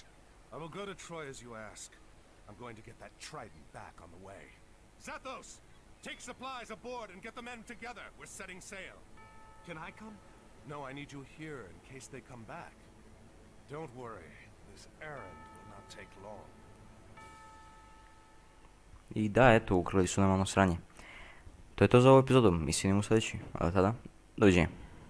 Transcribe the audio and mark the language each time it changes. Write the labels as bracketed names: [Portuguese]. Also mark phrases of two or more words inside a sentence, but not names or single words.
[English] I will go to Troy as you ask. I'm going to get that trident back on the way. Zathos! Take supplies aboard and get the men together. We're setting sail. Can I come? No, I need you here in case they come back. Don't worry. This errand will not take long. [Croatian] I da, eto, ukrali su nam ono sranje. To je to za ovu epizodu, mislim u sljedeći. A tada, doviđenja.